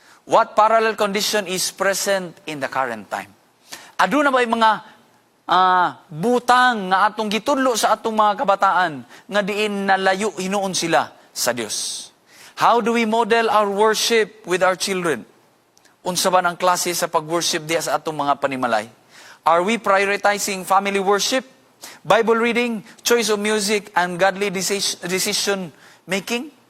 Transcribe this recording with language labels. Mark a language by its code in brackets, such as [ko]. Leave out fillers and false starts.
[en] What parallel condition is present in the current time? [ceb] Aduna ba yung mga butang nga atong gitudlo sa atong mga kabataan nga diin nalayo hinuon sila sa Dios? [en] How do we model our worship with our children? [ceb] Unsa ba ang klase sa pag-worship diya sa atong mga panimalay? [en] Are we prioritizing family worship, Bible reading, choice of music, and godly decision making?